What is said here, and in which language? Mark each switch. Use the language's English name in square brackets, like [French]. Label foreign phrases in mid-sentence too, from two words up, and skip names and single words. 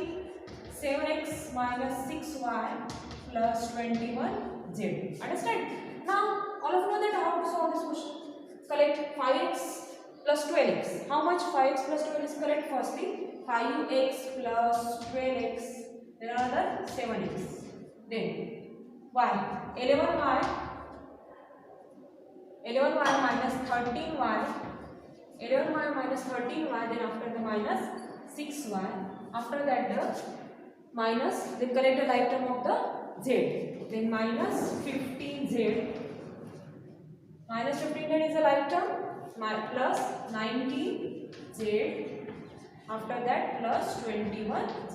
[English] 7x minus 6y plus 21z. Understand? Now, all of you know that how to solve this question. Collect 5x plus 12x. How much 5x plus 12 is correct? Firstly, 5x plus 12x. Then another 7x. Then y. 11y minus 13y. 11y minus 13y. Then after the minus 6y. After that the minus. Then collect the like term of the z. Then minus 15z. Minus 15z is a like term. Plus 19z. After that plus 21z.